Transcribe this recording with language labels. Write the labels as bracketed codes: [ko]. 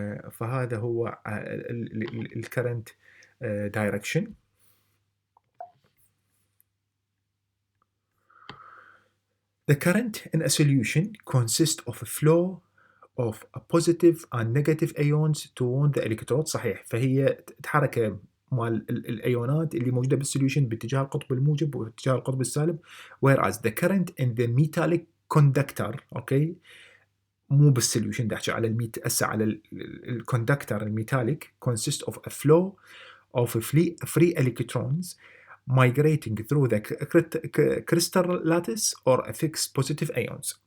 [ar] فهذا هو الcurrent direction. [en] The current in a solution consists of a flow of a positive and negative ions toward the electrode. [ar] صحيح، فهي حركة مال الأيونات اللي موجودة بالسوليوشن باتجاه القطب الموجب واتجاه القطب السالب. [en] whereas the current in the metallic conductor، [ar] اوكي، مو بالسوليوشن، دا احكي على هسه على الكوندكتر الميتاليك [en] consists of a flow of free electrons migrating through the crystal lattice or a fixed positive ions.